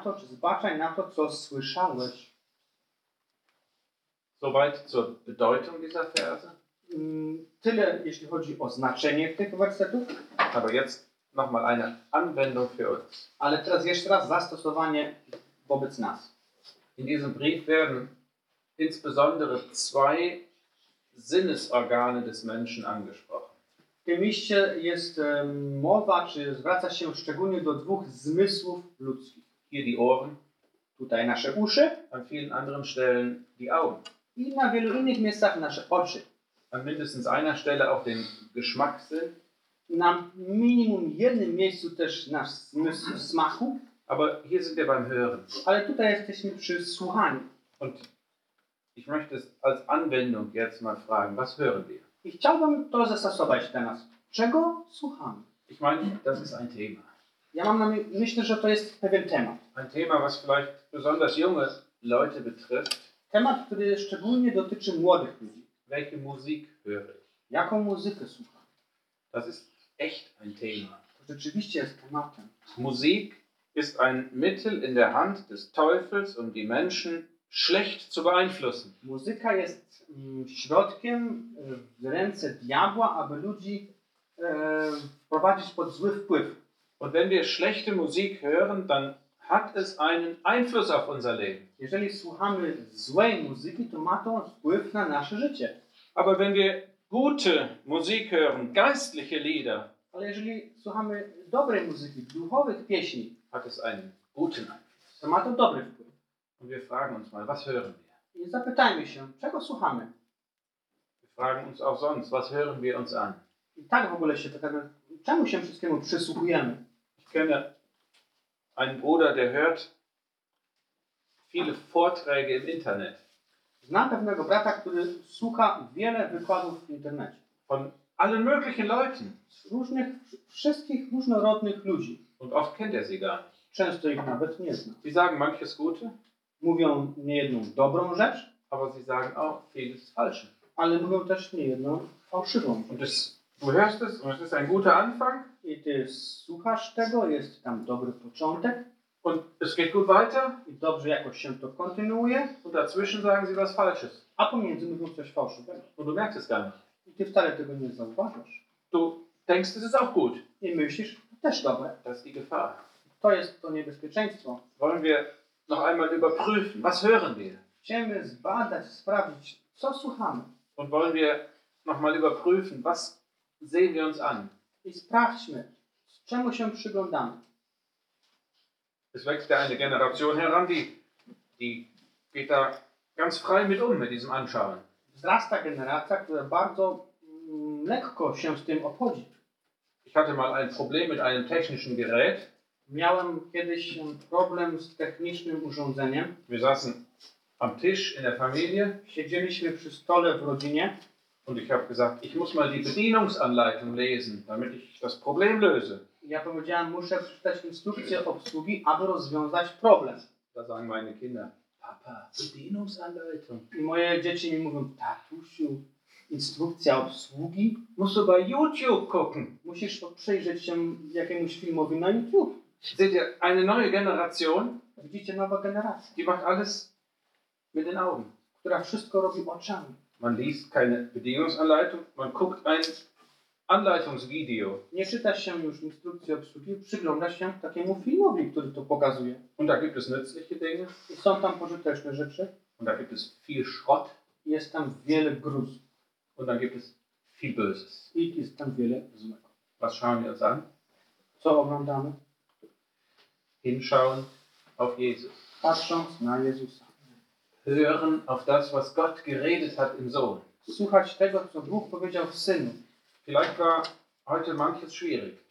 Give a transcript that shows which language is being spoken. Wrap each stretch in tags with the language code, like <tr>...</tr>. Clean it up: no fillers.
<pl>Zbaczaj na to, co słyszałeś.</pl> <de>Soweit zur Bedeutung dieser Verse.</de> <pl>Tyle, jeśli chodzi o znaczenie tych wersetów.</pl> <de>Aber jetzt noch mal eine Anwendung für uns.</de> <pl>Ale teraz jeszcze raz zastosowanie wobec nas.</pl> <de>In diesem Brief werden insbesondere zwei Sinnesorgane des Menschen angesprochen.</de> <pl>W tym liście jest mowa, czy zwraca się szczególnie do dwóch zmysłów ludzkich.</pl> <de>Hier die Ohren.</de> <pl>Tutaj nasze uszy.</pl> <de>An vielen anderen Stellen die Augen.</de> <pl>I na wielu innych miejscach nasze oczy.</pl> <de>An mindestens einer Stelle auch den Geschmackssinn.</de> <pl>Na minimum jednym miejscu też nasz zmysł smaku.</pl> <de>Aber hier sind wir beim Hören.</de> <pl>Ale tutaj jesteśmy przy słuchaniu.</pl> <de>Und Ich möchte es als Anwendung jetzt mal fragen, was hören wir?</de> <pl>Ich chciałbym to zastosować teraz. Czego słuchamy?</pl> <de>Ich meine, das ist ein Thema.</de> <pl>Ja mam na myśli, że to jest pewien temat.</pl> <de>Ein Thema, was vielleicht besonders junge Leute betrifft.</de> <pl>Temat, który szczególnie dotyczy młodych ludzi.</pl> <de>Welche Musik höre ich?</de> <pl>Jaką muzykę słucham?</pl> <de>Das ist echt ein Thema.</de> <pl>To rzeczywiście jest tematem.</pl> <de>Musik ist ein Mittel in der Hand des Teufels, um die Menschen schlecht zu beeinflussen.</de> <pl>Muzyka jest środkiem w ręce diabła, aby ludzi wprowadzić pod zły wpływ.</pl> <de>Und wenn wir schlechte Musik hören, dann hat es einen Einfluss auf unser Leben.</de> <pl>Jeżeli słuchamy złej muzyki, to ma to wpływ na nasze życie.</pl> <de>Aber wenn wir gute Musik hören, geistliche Lieder,</de> <pl>ale jeżeli słuchamy dobrej muzyki, duchowych pieśni,</pl> <de>hat es einen guten Einfluss.</de> <pl>To ma to dobry wpływ.</pl> <de>Und wir fragen uns mal, was hören wir?</de> <pl>I zapytajmy się, czego słuchamy?</pl> <de>Wir fragen uns auch sonst, was hören wir uns an?</de> <pl>I tak w ogóle się pytamy, czemu się wszystkiemu przysłuchujemy?</pl> <de>Ich kenne einen Bruder, der hört viele Vorträge im Internet.</de> <pl>Znam pewnego brata, który słucha wiele wykładów w internecie.</pl> <de>Von allen möglichen Leuten.</de> <pl>Z różnych, wszystkich różnorodnych ludzi.</pl> <de>Und oft kennt er sie gar nicht.</de> <pl>Często ich nawet nie zna.</pl> <de>Sie sagen manches Gute.</de> <pl>Mówią niejedną dobrą rzecz.</pl> <de>Aber sie sagen auch vieles Falsche.</de> <pl>Ale mówią też niejedną fałszywą.</pl> <de>Und das, du hörst es und es ist ein guter Anfang.</de> <pl>I ty słuchasz tego, jest tam dobry początek.</pl> <de>Und es geht gut weiter.</de> <pl>I dobrze jakoś się to kontynuuje.</pl> <de>Und dazwischen sagen sie was Falsches.</de> <pl>A pomiędzy mówią coś fałszywego.</pl> <de>Und du merkst es gar nicht.</de> <pl>I ty wcale tego nie zauważasz.</pl> <de>Du denkst, es ist auch gut.</de> <pl>I myślisz, też dobre.</pl> <de>Das ist die Gefahr.</de> <pl>To jest to niebezpieczeństwo.</pl> <de>Wollen wir noch einmal überprüfen, was hören wir?</de> <pl>Chcemy zbadać, sprawdzić, co słuchamy.</pl> <de>Und wollen wir noch mal überprüfen, was sehen wir uns an?</de> <pl>I sprawdźmy, czemu się przyglądamy.</pl> <de>Es wächst ja eine Generation heran, die geht da ganz frei mit um, mit diesem Anschauen.</de> <pl>Wzrasta generacja, która bardzo lekko się z tym obchodzi.</pl> <de>Ich hatte mal ein Problem mit einem technischen Gerät.</de> <pl>Miałem kiedyś problem z technicznym urządzeniem.</pl> <de>Wir saßen am Tisch in der Familie.</de> <pl>Siedzieliśmy przy stole w rodzinie.</pl> <de>Und ich habe gesagt, ich muss mal die Bedienungsanleitung lesen, damit ich das Problem löse.</de> <pl>Ja powiedziałem, muszę przeczytać instrukcję obsługi, aby rozwiązać problem.</pl> <de>Da sagen meine Kinder, Papa, Bedienungsanleitung.</de> <pl>I moje dzieci mi mówią, tatusiu, instrukcja obsługi.</pl> <de>Musst du bei YouTube gucken.</de> <pl>Musisz przejrzeć się jakiemuś filmowi na YouTube.</pl> <de>Seht ihr, eine neue Generation.</de> <pl>Widzicie, nowa generacja.</pl> <de>Die macht alles mit den Augen.</de> <pl>Która wszystko robi oczami.</pl> <de>Man liest keine Bedienungsanleitung, man guckt ein Anleitungsvideo.</de> <pl>Nie czyta się już instrukcji obsługi, przygląda się takiemu filmowi, który to pokazuje.</pl> <de>Und da gibt es nützliche Dinge.</de> <pl>I są tam pożyteczne rzeczy.</pl> <de>Und da gibt es viel Schrott.</de> <pl>I jest tam wiele gruz.</pl> <de>Und da gibt es viel Böses.</de> <pl>I jest tam wiele złego.</pl> <de>Was schauen wir uns an?</de> <pl>Co oglądamy?</pl> <de>Hinschauen auf Jesus.</de> <pl>Patrząc na Jezusa.</pl> <de>Hören auf das, was Gott geredet hat im Sohn.</de> <pl>Słuchać tego, co Bóg powiedział w Synu.</pl> <de>Vielleicht war heute manches schwierig.</de>